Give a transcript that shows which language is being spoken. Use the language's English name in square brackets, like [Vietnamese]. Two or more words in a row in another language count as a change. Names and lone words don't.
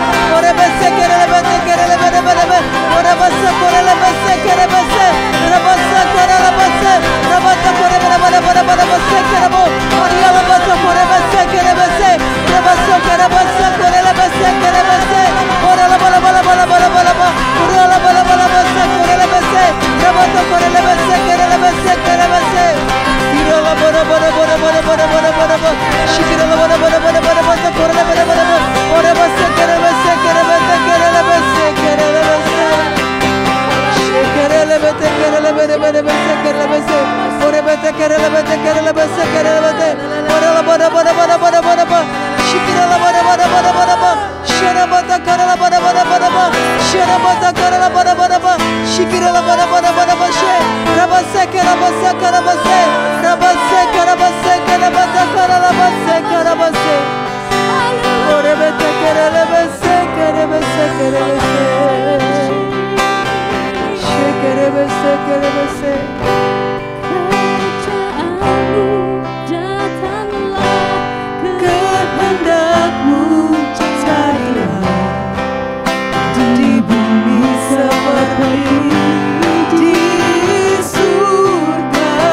[Indonesian] Orebese kerebese kerelebe bere bere. Orebese korelebese kerebese. Rabasa korelabase. Rabata korebere bere bere bere basa kerebo. Oriala bata korebese kerebese. Rabasa kerebese korelebese kerebese. Orala bala bala bala bala bala bala. Orala bala bala basa korelebese. Rabata korelebese kerebese kerebese. Irala bala bala bala bala bala bala bala bala. Shikirala bala bala bala bala basa korelebese bala bala. Orebese kerebese kerebese kerebese kerebese. Kerelebete kerelebete kerebese kerebese. Orebete kerelebete kerebese kerebese. Orala bala bala bala bala bala bala. Shikirala bala bala bala bala bala. Sharabata karala bala bala bala bala. Sharabata karala bala bala bala. Shikirala bala bala bala bala. Rabase karabase karabase. Rabase karabase karabata karala base karabase. Orebete kerelebese kerebese kerebese. Kerebese kerebese. Kerajaanmu datanglah, Kehendakmu jadilah di bumi seperti di surga.